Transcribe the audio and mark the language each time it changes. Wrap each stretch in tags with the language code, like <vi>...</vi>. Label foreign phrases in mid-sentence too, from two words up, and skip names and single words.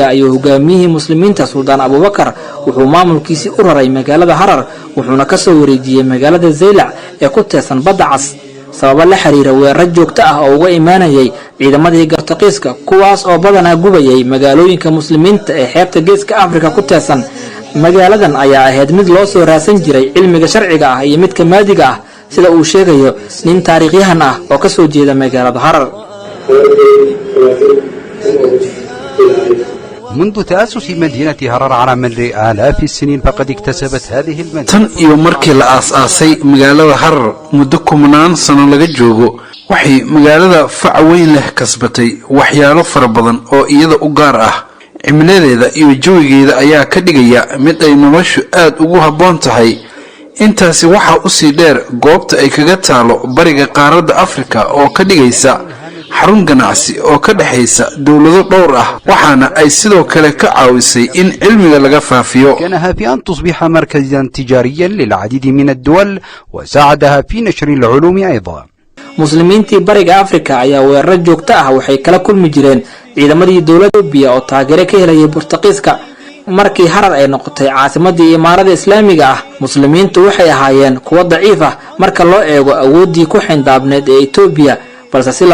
<so>ayuu hogaamiyihii muslimiinta Sultan Abu Bakar wuxuu maamulkiisii u raray magaalada Harar wuxuuna ka soo wareejiyay magaalada Zaylac ee ku teesan badda cas sabab la xiriira weerar joogto ah oo uga imaanayay ciidamadii Gartaqiiska kuwaas oo badanaa gubayay magaalooyinka muslimiinta ee xeebta geeska Afrika ku teesan magaaladan ayaa ahayd mid loo soo raasan jiray cilmiga sharciga ah iyo midka maadiga ah sida uu sheegayo nin taariikhyahan ah oo ka soo jeeda magaalada Harar</so> <ar>منذ تأسس مدينة هرر على مر آلاف السنين فقد اكتسبت هذه المدينة</ar> <so>tan iyo markii la aasaasay magaalada Harar muddo 10 sano laga joogo waxay magaalada fac weyn leh kasbatay waxyaalo fara badan oo iyada u gaar ah cimiladeeda iyo jawigeeda ayaa ka dhigaya mid ay noloshu aad ugu haboon tahay intaasi waxa u sii dheer goobta ay kaga taalo bariga qaaradda Afrika oo ka dhigaysa xarun ganacsi oo ka dhaxaysa dawlado dhowr ah waxaana ay sidoo kale ka caawisay in cilmiga laga faafiyo</so> <ar>كانها في أن تصبح مركزا تجاريا للعديد من الدول وساعدها في نشر العلوم أيضا</ar> <so>muslimiintii bariga Afrika ayaa weerar joogto ah waxay kala kulmi jireen ciidamadii dawladda Itoobiya oo taageero ka helay Boortaqiiska markii Harar ay noqotay caasimadii imaarada islaamiga ah muslimiintu waxay ahaayeen kuwa daciif ah marka loo eego awoodii ku xindaabneed ee Itoobiya balse si</so>